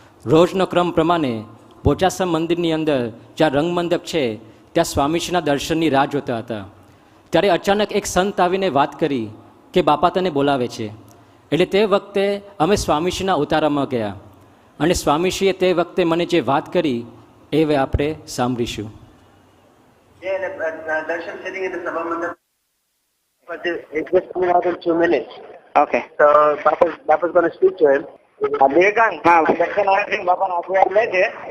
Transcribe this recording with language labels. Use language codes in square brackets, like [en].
[gu] રોજનો ક્રમ પ્રમાણે બોચાસમ મંદિરની અંદર જ્યાં રંગમંડપ છે ત્યાં સ્વામીશ્રીના દર્શનની રાહ જોતા હતા. ત્યારે અચાનક એક સંત આવીને વાત કરી કે બાપા તને બોલાવે છે. એટલે તે વખતે અમે સ્વામીશ્રીના ઉતારામાં ગયા અને સ્વામીશ્રીએ તે વખતે મને જે વાત કરી એ હવે આપણે સાંભળીશું. [en] Darshan sitting in the Sabha mandap. But it's just coming out in 2 minutes. Okay. So Papa's going to speak to him. [gu] Vivekan, હા દર્શન આવે બાપાનો આશીર્વાદ લે છે.